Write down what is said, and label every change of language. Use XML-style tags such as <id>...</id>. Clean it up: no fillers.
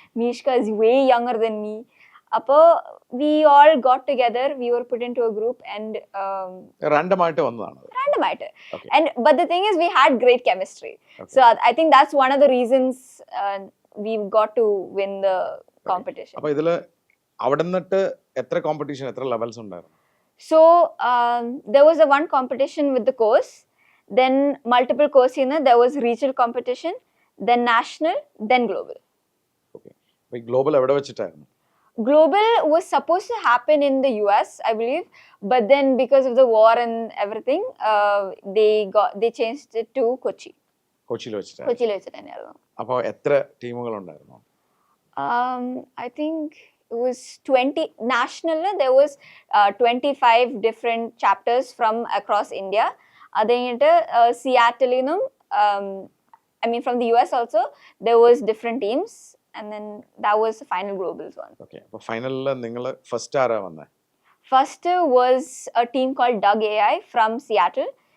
<en>Mishka is way younger than me. Appo we all got together, we were put into a group and</en> <ml>random ആയിട്ട് വന്നതാണ്.</ml> <en>Okay. And but the thing is we had great chemistry. Okay. So I think that's one of the reasons we got to win the competition.</en> <ml>അപ്പോൾ ഇതിൽ അവിടെ നിന്നിട്ട് എത്ര competition, എത്ര levels ഉണ്ടായിരുന്നു?</ml> <en>So there was a one competition with the course, then multiple course there was regional competition, then national, then global. Okay.</en> <ml>അപ്പോൾ ഈ global എവിടെ വെച്ചിട്ടായിരുന്നു?</ml> <en>Global was supposed to happen in the US, I believe, but then because of the war and everything, they changed it to Kochi.</en> <ml>കൊച്ചിയിൽ വെച്ചിട്ടാണ്. കൊച്ചിയിൽ വെച്ചിട്ടായിരുന്നു. അപ്പോൾ എത്ര ടീമുകൾ ഉണ്ടായിരുന്നു?</ml> <en>I think it was 20 national. There was 25 different chapters from across India.</en> <ml>അത് കഴിഞ്ഞിട്ട് സിയാറ്റലിനും</ml> <en>I mean from the US also there was different teams. And then that was the final globals one. Okay.</en> <ml>അപ്പോൾ ഫൈനലിൽ നിങ്ങൾ first ആരാ വന്നേ?</ml> <en>First was a team called Doug AI from Seattle.</en>